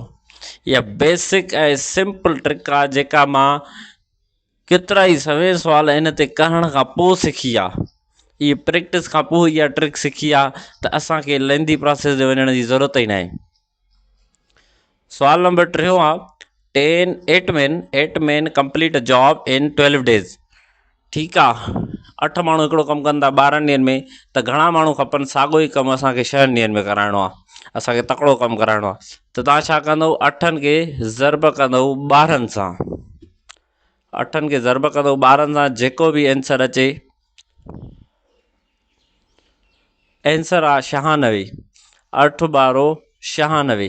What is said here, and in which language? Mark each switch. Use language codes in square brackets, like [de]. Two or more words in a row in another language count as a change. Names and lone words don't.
[sd] इहा बेसिक ऐं सिंपल ट्रिक आहे जेका मां केतिरा ई सवें सुवाल इन ते करण खां पोइ सिखी आहे। इहे प्रैक्टिस खां पोइ इहा ट्रिक सिखी आहे, त असांखे लेंदी प्रोसेस ते वञण जी ज़रूरत ई न आहे। सवाल नंबर 3 आहे, [en] 8 men complete a job in 12 days. [sd] ठीकु आहे, 8 माण्हू हिकिड़ो कमु कनि था 12 ॾींहंनि में, त घणा माण्हू खपनि साॻियो ई कमु असांखे 6 ॾींहंनि में कराइणो आहे, असांखे तकिड़ो कमु कराइणो आहे। त तव्हां छा कंदव, 8 खे ज़र्ब कंदव 12 सां, 8 खे ज़र्ब कंदव 12 सां, जेको बि आंसर अचे आंसर आहे 96, 8 12 96।